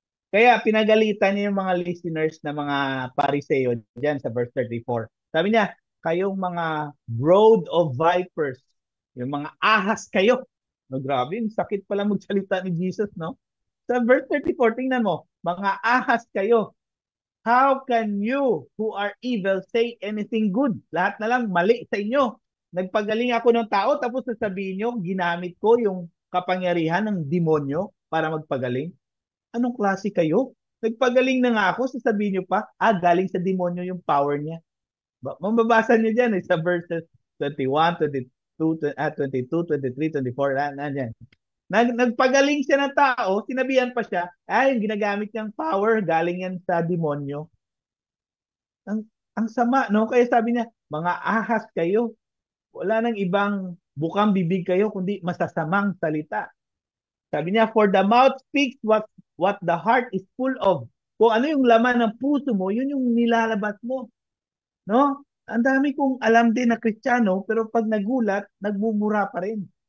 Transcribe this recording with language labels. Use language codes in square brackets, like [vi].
[tl] Kaya pinagalitan niya yung mga listeners na mga pariseo dyan sa verse 34. Sabi niya, kayong mga [en] brood of vipers, [tl] yung mga ahas kayo. No, grabe, sakit pala magsalita ni Jesus, no? Sa verse 34, tingnan mo, mga ahas kayo. [en] How can you who are evil say anything good? [tl] Lahat na lang mali sa inyo. Nagpagaling ako ng tao tapos sasabihin nyo, ginamit ko yung kapangyarihan ng demonyo para magpagaling. Anong klase kayo? Nagpagaling na nga ako, sasabihin nyo pa, galing sa demonyo yung power niya. Mababasa nyo dyan sa verses 21, 22, 22, 23, 24, nandiyan. Nagpagaling siya ng tao, sinabihan pa siya, yung ginagamit niyang power, galing yan sa demonyo. Ang sama, no? Kaya sabi niya, mga ahas kayo. Wala nang ibang bukang bibig kayo, kundi masasamang salita. Sabi niya, [en] for the mouth speaks what the heart is full of. [tl] Kung ano yung laman ng puso mo, yun yung nilalabas mo. No? Ang dami kong alam din na Kristiyano, pero pag nagulat, nagmumura pa rin.